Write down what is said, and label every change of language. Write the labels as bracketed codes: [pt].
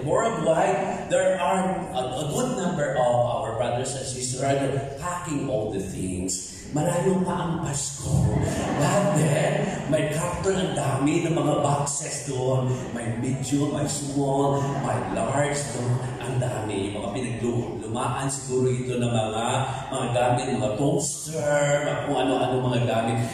[en] Worldwide, there are a good number of our brothers and sisters who are packing all the things. [tl] Malayo pa ang Pasko. Lahat may carton ang dami ng mga boxes doon. May medium, may small, may large doon. Ang dami. Yung mga pinaglumaan siguro ito ng mga gamit, mga toaster, kung ano-ano mga gamit.